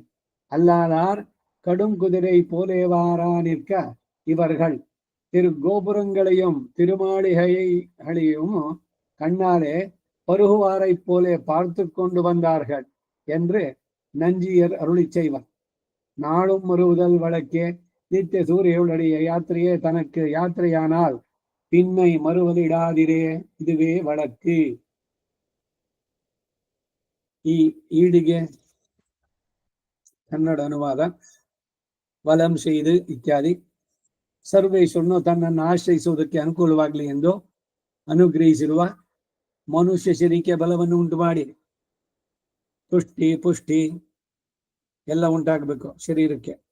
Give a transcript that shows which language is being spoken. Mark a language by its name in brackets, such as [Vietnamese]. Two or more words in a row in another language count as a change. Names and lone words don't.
[Tamil] அல்லாதார் கடும் குதிரை போலேவாரா நிற்க இவர்கள் திரு கோபுரங்களையும் திருமாளிகைகளையும் கண்ணாலே பருகுவாரை போலே பார்த்து கொண்டு வந்தார்கள் என்று நஞ்சியர் அருளி செய்வர். நாளும் மறுவுதல் வழக்கே நித்திய சூரியனுடைய யாத்திரையே தனக்கு யாத்திரையானால் பின்னை மறுவலிடாதிரே, இதுவே வழக்கு. [Kannada] ಈ ಈಡಿಗೆ ಕನ್ನಡ ಅನುವಾದ ವಲಂ செய்து ಇತ್ಯಾದಿ. ಸರ್ವೇಶ್ವರನು ತನ್ನನ್ನು ಆಶ್ರಯಿಸುವುದಕ್ಕೆ ಅನುಕೂಲವಾಗಲಿ ಎಂದು ಅನುಗ್ರಹಿಸಿರುವ ಮನುಷ್ಯ ಶರೀರಕ್ಕೆ ಬಲವನ್ನು ಉಂಟು ಮಾಡಿ ತುಷ್ಟಿ ಪುಷ್ಟಿ ಎಲ್ಲ ಉಂಟಾಗಬೇಕು ಶರೀರಕ್ಕೆ.